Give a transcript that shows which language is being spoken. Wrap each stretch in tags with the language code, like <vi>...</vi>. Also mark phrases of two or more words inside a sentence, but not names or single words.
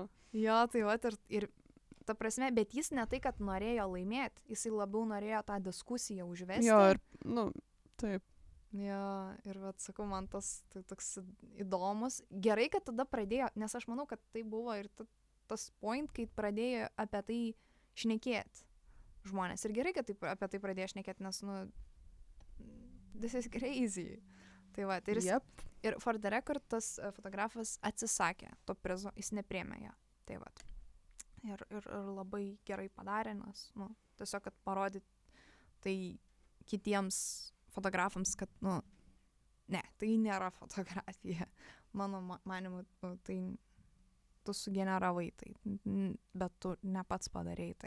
<lt>Jo, tai ir ta prasme, bet jis ne tai, kad norėjo laimėti, jisai labiau norėjo tą diskusiją užvesti. Jo, ir, taip. Jo, ir sakau, man tas tai toks įdomus. Gerai, kad tada pradėjo, nes aš manau, kad tai buvo ir tas point, kai pradėjo apie tai šnekėti žmonės. Ir gerai, kad apie tai pradėjo šnekėti, nes,</lt> <en>this is crazy.</en> <lt>Tai ir</lt> <en>for the record</en> <lt>tas fotografas atsisakė to prizo, jis nepriėmė jo. Tai ir labai gerai padarė, nes, tiesiog, kad parodyt tai kitiems fotografams, kad, ne, tai nėra fotografija. Mano manimu, tai tu sugeneravai tai, bet tu ne pats padarei tai.</lt>